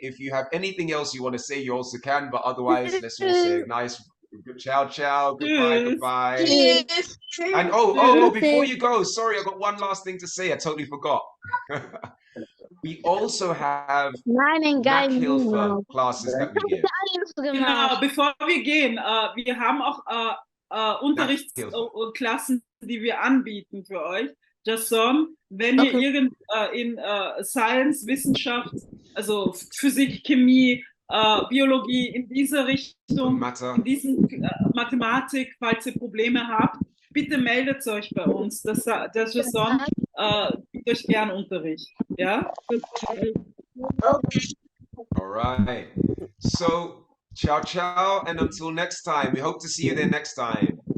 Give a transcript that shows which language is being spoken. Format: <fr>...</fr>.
<en>If you have anything else you want to say, you also can, but otherwise let's all say a nice ciao ciao, goodbye, Cheers. goodbye. Cheers. And oh, before you go, sorry, I got one last thing to say. I totally forgot. We also have Hilfe classes that we give.</en> <de>Genau, bevor wir gehen, wir haben auch Unterrichtsklassen, die wir anbieten für euch. Jason, wenn ihr in Science, Wissenschaft, also Physik, Chemie, Biologie, in diese Richtung, in diesen Mathematik, falls ihr Probleme habt, bitte meldet euch bei uns. Der Jason gibt euch gern Unterricht. Ja?</de> <en>All right. So, ciao, ciao, and until next time. We hope to see you there next time.</en>